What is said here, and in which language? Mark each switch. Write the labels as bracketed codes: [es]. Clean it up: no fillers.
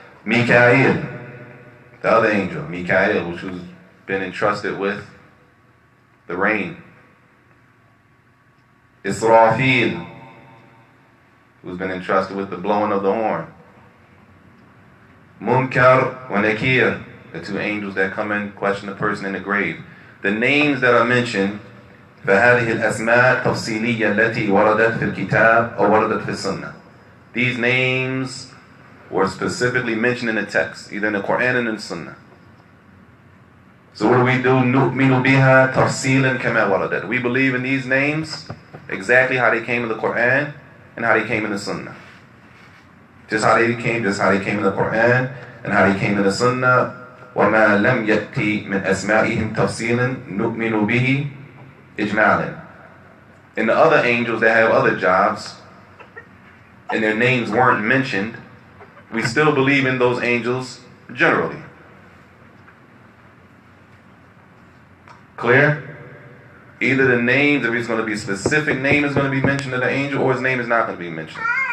[en] Mikael, the other angel, Mikael, which was been entrusted with the rain. Israfil, who's been entrusted with the blowing of the horn. Munkar wa Nakir, the 2 angels that come and question the person in the grave. The names that are mentioned [ar] فهذه الأسماء تفصيلية التي وردت في الكتاب أو وردت في السنة. [en] These names were specifically mentioned in the text, either in the Quran and in the Sunnah. So what do? [ar] نؤمن بها تفصيلا كما وردت. [en] We believe in these names exactly how they came in the Quran and how they came in the Sunnah. Just how they came in the Quran and how they came in the Sunnah. [ar] وما لم يأتي من أسمائهم تفصيلا نؤمن به إجمالا. [en] And the other angels that have other jobs and their names weren't mentioned, we still believe in those angels generally. Clear? Either the names, if it's going to be a specific name is going to be mentioned of the angel, or his name is not going to be mentioned.